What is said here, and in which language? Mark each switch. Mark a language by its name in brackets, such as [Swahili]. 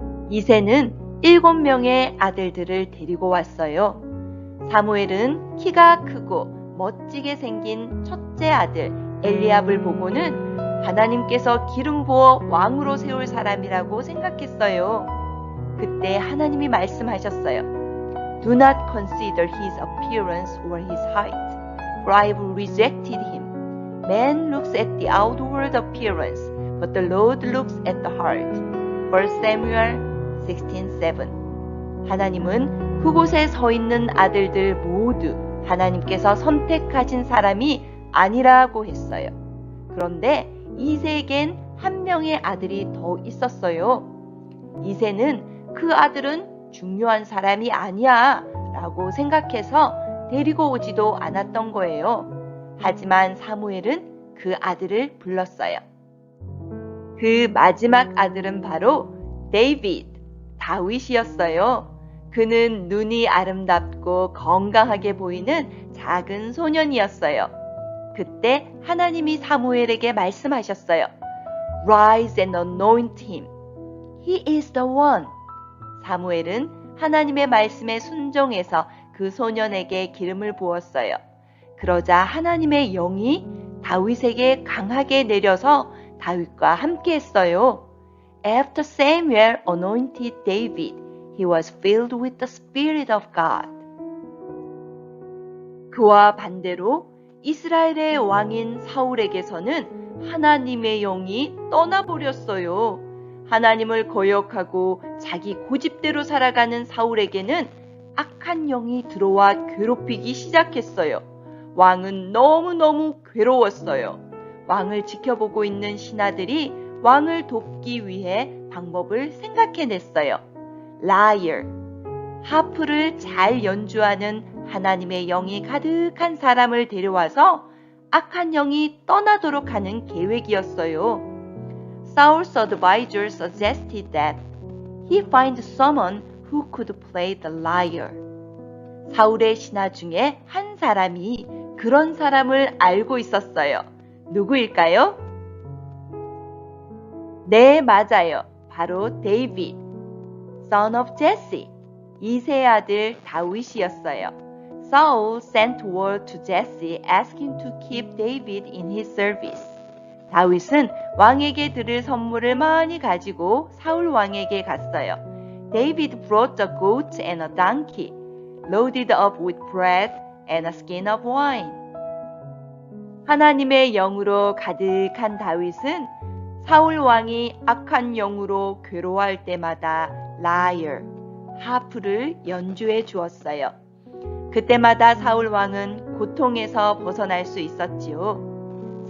[Korean] 이새는 7명의 아들들을 데리고 왔어요. 사무엘은 키가 크고 멋지게 생긴 첫째 아들 엘리압을 보고는 하나님께서 기름 부어 왕으로 세울 사람이라고 생각했어요. 그때 하나님이 말씀하셨어요. [English] Do not consider his appearance or his height, for I have rejected him. Man looks at the outward appearance, but the Lord looks at the heart. 1 Samuel 16:7. [Korean] 하나님은 그곳에 서 있는 아들들 모두 하나님께서 선택하신 사람이 아니라고 했어요. 그런데 이새에겐 한 명의 아들이 더 있었어요. 이새는 그 아들은 중요한 사람이 아니야 라고 생각해서 데리고 오지도 않았던 거예요. 하지만 사무엘은 그 아들을 불렀어요. 그 마지막 아들은 바로 다윗이었어요. 그는 눈이 아름답고 건강하게 보이는 작은 소년이었어요. 그때 하나님이 사무엘에게 말씀하셨어요. [English] Rise and anoint him. He is the one. [Korean] 사무엘은 하나님의 말씀에 순종해서 그 소년에게 기름을 부었어요. 그러자 하나님의 영이 다윗에게 강하게 내려서 다윗과 함께 했어요. [English] After Samuel anointed David, he was filled with the Spirit of God. [Korean] 그와 반대로 이스라엘의 왕인 사울에게서는 하나님의 영이 떠나버렸어요. 하나님을 거역하고 자기 고집대로 살아가는 사울에게는 악한 영이 들어와 괴롭히기 시작했어요. 왕은 너무너무 괴로웠어요. 왕을 지켜보고 있는 신하들이 왕을 돕기 위해 방법을 생각해냈어요. Liar, 하프를 잘 연주하는 하나님의 영이 가득한 사람을 데려와서 악한 영이 떠나도록 하는 계획이었어요. [English] Saul's advisor suggested that he find someone who could play the lyre. [Korean] 사울의 신하 중에 한 사람이 그런 사람을 알고 있었어요. 누구일까요? 네, 맞아요. 바로 데이빗, [English] son of Jesse, [Korean] 이세의 아들 다윗이었어요. [English] Saul sent word to Jesse asking to keep David in his service. [Korean] 다윗은 왕에게 드릴 선물을 많이 가지고 사울 왕에게 갔어요. [English] David brought a goat and a donkey, loaded up with bread and a skin of wine. [Korean] 하나님의 영으로 가득한 다윗은 사울 왕이 악한 영으로 괴로워할 때마다 lyre, 하프를 연주해 주었어요. 그때마다 사울 왕은 고통에서 벗어날 수 있었지요.